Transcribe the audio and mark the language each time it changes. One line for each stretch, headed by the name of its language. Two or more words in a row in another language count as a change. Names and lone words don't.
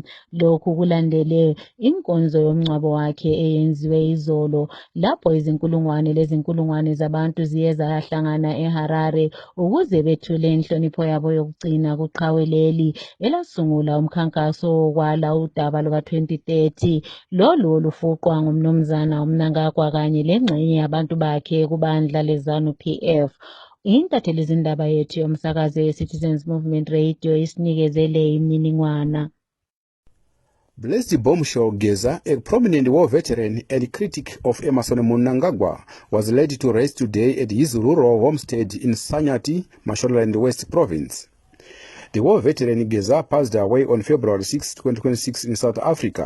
North Ndebele: Lokhu kulandele inkonzo yomngcwabo wakhe eyenziwe izolo lapho izinkulungwane zabantu ziye zahlangana eHarare ukuze bethule inhlonipho yabo yokugcina kuqhawe leli elasungula umkhankaso wokwala udaba luka-2030 lolu olufuqwa ngumnumzana uMnangagwa kanye lengxenye yabantu bakhe kubandla leZANU-PF. Intatheli zindaba yethu yomsakazo ye-Citizens Movement Radio isinikezele imininingwana.
English: Blessed Bombshell Geza, a prominent war veteran and critic of Emmerson Mnangagwa, was laid to rest today at his rural homestead in Sanyati, Mashonaland West Province. The war veteran Geza passed away on February 6, 2026 in South Africa.